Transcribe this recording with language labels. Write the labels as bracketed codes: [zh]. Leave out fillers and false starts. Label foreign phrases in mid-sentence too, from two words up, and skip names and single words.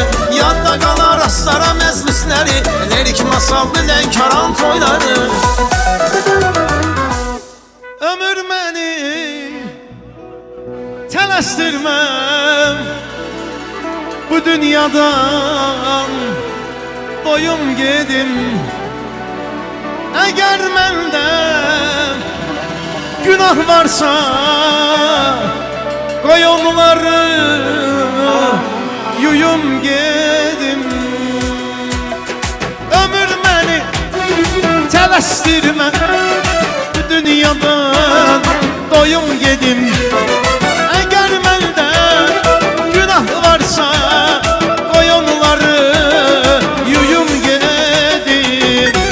[az] Yadda qalar rastlara məclisləri, lirik masallı Lənkəran toyları. Ömür məni tələstirməm, bu dünyadan doyum gedim. [tr] Eğer mende günah varsa koy onları [az] yuyum gedim. Ömür beni tələstirmə, bu dünyadan doyum gedim. [tr] Eğer mende günah varsa koy onları [az] yuyum gedim.